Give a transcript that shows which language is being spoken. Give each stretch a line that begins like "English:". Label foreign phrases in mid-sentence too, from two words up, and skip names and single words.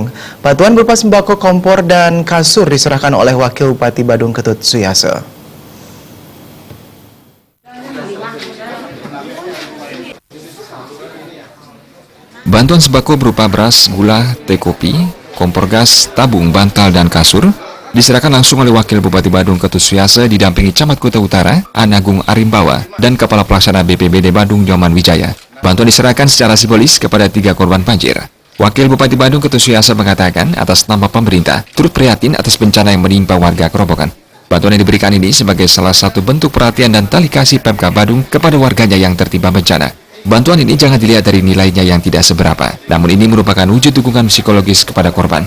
Indonesian: Bantuan berupa sembako, kompor, dan kasur diserahkan oleh Wakil Bupati Badung Ketut Suyase. Bantuan sembako berupa beras, gula, teh kopi, kompor gas, tabung, bantal, dan kasur diserahkan langsung oleh Wakil Bupati Badung Ketut Suyase didampingi Camat Kuta Utara, Anagung Arimbawa, dan Kepala Pelaksana BPBD Badung Nyoman Wijaya. Bantuan diserahkan secara simbolis kepada 3 korban banjir. Wakil Bupati Badung Ketut Suyase mengatakan atas nama pemerintah turut prihatin atas bencana yang menimpa warga Kerobokan. Bantuan yang diberikan ini sebagai salah satu bentuk perhatian dan tali kasih Pemkab Badung kepada warganya yang tertimpa bencana. Bantuan ini jangan dilihat dari nilainya yang tidak seberapa, namun ini merupakan wujud dukungan psikologis kepada korban.